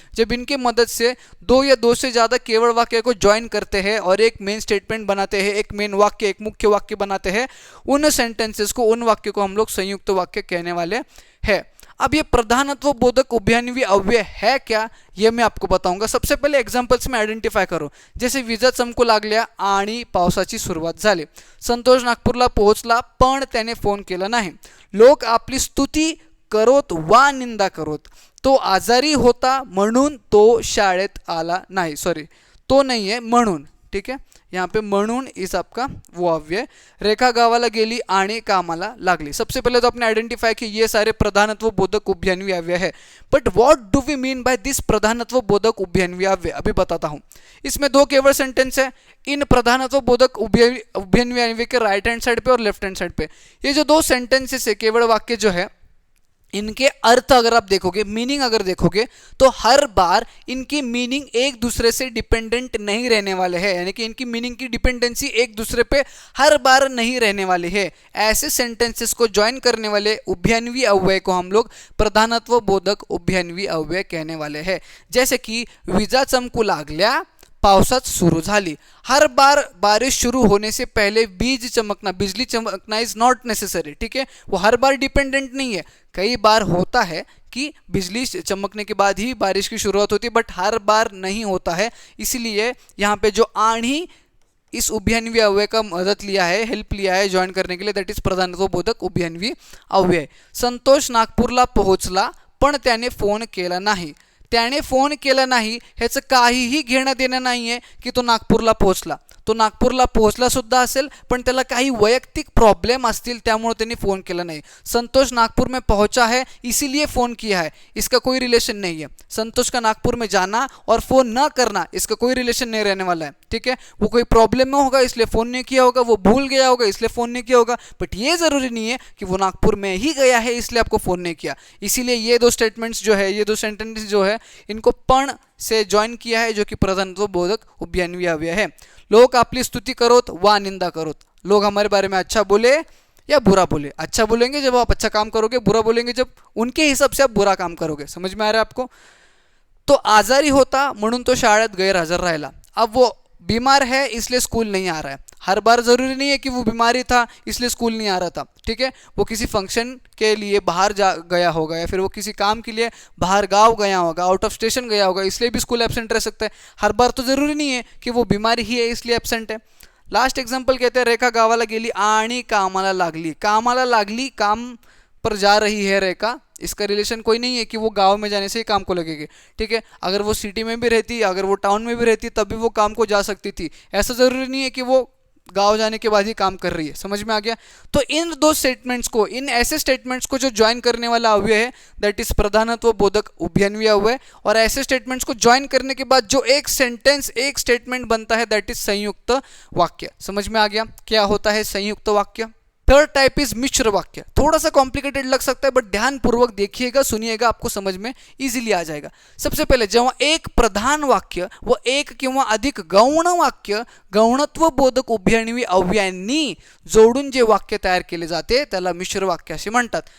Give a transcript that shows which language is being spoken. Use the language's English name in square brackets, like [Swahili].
[Hindi] जब इनके मदद से दो या दो से ज्यादा केवल वाक्य को ज्वाइन करते हैं और एक मेन स्टेटमेंट बनाते हैं, एक मेन वाक्य एक मुख्य वाक्य बनाते हैं, उन सेंटेंसेस को, उन वाक्य को हम लोग संयुक्त वाक्य कहने वाले हैं। अब ये प्रधानत्व बोधक उभयन्वी अव्यय है क्या, ये मैं आपको बताऊंगा। सबसे पहले एग्जांपल्स में आयडेंटिफाय करो। [Marathi] जैसे विजा चमकू लागल्या आणि पावसाची सुरुवात झाली। संतोष नागपूरला पोहोचला पण त्याने फोन केला नाही। लोक आपली स्तुती करोत वा निंदा करोत। तो आजारी होता म्हणून तो शाळेत आला नाही। सॉरी, तो नाही आहे म्हणून, [Hindi] ठीक है, यहाँ पे म्हणून इस आपका वो अव्यय. [Marathi] रेखा गावाला गेली आणि कामाला लागली. [Hindi] सबसे पहले तो आपने आइडेंटिफाई कि ये सारे प्रधानत्व बोधक उभयन्वी अव्यय है. [English] but what do we mean by this [Hindi] प्रधानत्व बोधक उभयन्वी अव्यय, अभी बताता हूँ. इसमें दो केवल सेंटेंस है. इन प्रधानत्व बोधक उभयन्वी अव्यय के राइट हैंड साइड पे और लेफ्ट हैंड साइड पे ये जो दो सेंटेंसेस है, केवल वाक्य जो है, इनके अर्थ अगर आप देखोगे, मीनिंग अगर देखोगे, तो हर बार इनकी मीनिंग एक दूसरे से डिपेंडेंट नहीं रहने वाले हैं. यानी कि इनकी मीनिंग की डिपेंडेंसी एक दूसरे पे हर बार नहीं रहने वाली है. ऐसे सेंटेंसेस को ज्वाइन करने वाले उभयन्वी अव्यय को हम लोग प्रधानत्व बोधक उभयन्वी अव्यय कहने वाले हैं. [Marathi] जैसे कि विजा चमकू लागल्या, पावसात सुरू झाली. [Hindi] हर बार बारिश शुरू होने से पहले बीज चमकना, बिजली चमकना [English] Is not necessary. [Hindi] ठीक है, वो हर बार डिपेंडेंट नहीं है. कई बार होता है कि बिजली चमकने के बाद ही बारिश की शुरुआत होती है, बट हर बार नहीं होता है. इसीलिए यहाँ पे जो आणि इस उभयन्वी अव्यय का मदद लिया है, हेल्प लिया है ज्वाइन करने के लिए, दैट इज प्रधानत्व बोधक उभयन्वी अव्यय. [Marathi] संतोष नागपूरला पोहोचला पण त्याने फोन केला नाही. त्याने फोन केला नाही ह्याचं काहीही घेणं देणं नाही आहे की तो नागपूरला पोहोचला. तो नागपूरला पोहोचला सुद्धा असेल, पण त्याला काही वैयक्तिक प्रॉब्लेम असतील, त्यामुळे त्यांनी फोन केला नाही. [Hindi] संतोष नागपुर में पहुंचा है इसीलिए फ़ोन किया है, इसका कोई रिलेशन नहीं है. संतोष का नागपुर में जाना और फ़ोन न करना, इसका कोई रिलेशन नहीं रहने वाला है. ठीक है, वो कोई प्रॉब्लम में होगा इसलिए फ़ोन नहीं किया होगा, वो भूल गया होगा इसलिए फ़ोन नहीं किया होगा, बट ये ज़रूरी नहीं है कि वो नागपुर में ही गया है इसलिए आपको फ़ोन नहीं किया. इसीलिए ये दो स्टेटमेंट्स जो है, ये दो सेंटेंस जो है, इनको पण से ज्वाइन किया है, जो कि प्रधानत्व बोधक उभयन्वी अव्यय है. [Marathi] लोग आपली स्तुति करोत वा निंदा करोत. [Hindi] लोग हमारे बारे में अच्छा बोले या बुरा बोले. अच्छा बोलेंगे जब आप अच्छा काम करोगे, बुरा बोलेंगे जब उनके हिसाब से आप बुरा काम करोगे. समझ में आ रहा है आपको. [Marathi] तो आजारी होता म्हणून तो शाळेत गैरहजर राहिला. [Hindi] अब वो बीमार है इसलिए स्कूल नहीं आ रहा है. हर बार ज़रूरी नहीं है कि वो बीमारी था इसलिए स्कूल नहीं आ रहा था. ठीक है, वो किसी फंक्शन के लिए बाहर जा गया होगा, या फिर वो किसी काम के लिए बाहर गांव गया होगा, आउट ऑफ स्टेशन गया होगा, इसलिए भी स्कूल एब्सेंट रह सकता है. हर बार तो ज़रूरी नहीं है कि वो बीमारी ही है इसलिए एब्सेंट है. लास्ट एग्जाम्पल कहते हैं [Marathi] रेखा गावाला गेली आणि कामाला लागली. कामाला लागली, [Hindi] काम पर जा रही है रेखा. इसका रिलेशन कोई नहीं है कि वो गांव में जाने से ही काम को लगेगी. ठीक है, अगर वो सिटी में भी रहती, अगर वो टाउन में भी रहती, तब भी वो काम को जा सकती थी. ऐसा ज़रूरी नहीं है कि वो गांव जाने के बाद ही काम कर रही है. समझ में आ गया. तो इन दो स्टेटमेंट्स को, इन ऐसे स्टेटमेंट्स को जो ज्वाइन करने वाला अव्यय है, दैट इज प्रधानत्व बोधक उभयन्वी अव्यय. और ऐसे स्टेटमेंट्स को ज्वाइन करने के बाद जो एक सेंटेंस, एक स्टेटमेंट बनता है, दैट इज संयुक्त वाक्य. समझ में आ गया क्या होता है संयुक्त वाक्य. थर्ड टाइप इज मिश्र वाक्य. थोड़ा सा कॉम्प्लिकेटेड लग सकता है, बट ध्यानपूर्वक देखिएगा, सुनिएगा, आपको समझ में इजीली आ जाएगा. [Marathi] सबसे पहले जेव्हा एक प्रधान वाक्य व एक किंवा अधिक गौण वाक्य गौणत्व बोधक उभयन्वी अव्ययांनी जोडून जे वाक्य तयार केले जाते त्याला मिश्र वाक्य असे म्हणतात.